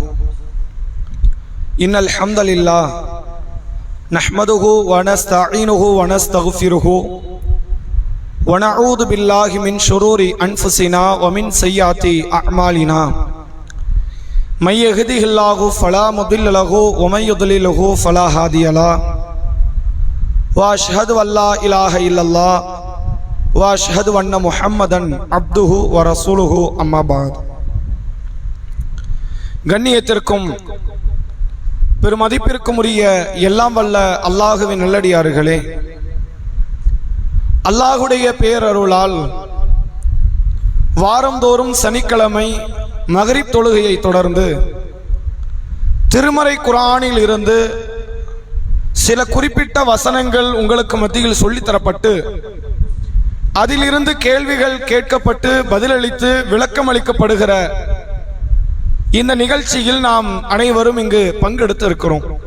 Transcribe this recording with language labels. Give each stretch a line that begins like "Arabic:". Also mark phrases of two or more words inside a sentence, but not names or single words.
Arabic: إن الحمد لله نحمده ونستعينه ونستغفره ونعوذ بالله من شرور أنفسنا ومن سيئات أعمالنا. من يهده الله فلا مضل له ومن يضلله فلا هادي له. وأشهد أن لا إله إلا الله وأشهد أن محمدا عبده ورسوله أما بعد.
Tamil: கண்ணியத்திற்கும் பெருமதிப்பிற்கும் உரிய எல்லாம் வல்ல அல்லாஹுவின் நல்லடியார்களே, அல்லாஹுடைய பேரருளால் வாரந்தோறும் சனிக்கிழமை மகரிப் தொழுகையை தொடர்ந்து திருமறை குர்ஆனில் இருந்து சில குறிப்பிட்ட வசனங்கள் உங்களுக்கு மத்தியில் சொல்லித்தரப்பட்டு அதிலிருந்து கேள்விகள் கேட்கப்பட்டு பதிலளித்து விளக்கம் அளிக்கப்படுகிற இந்த நிகழ்ச்சியில் நாம் அனைவரும் இங்கு பங்கெடுத்து இருக்கிறோம்.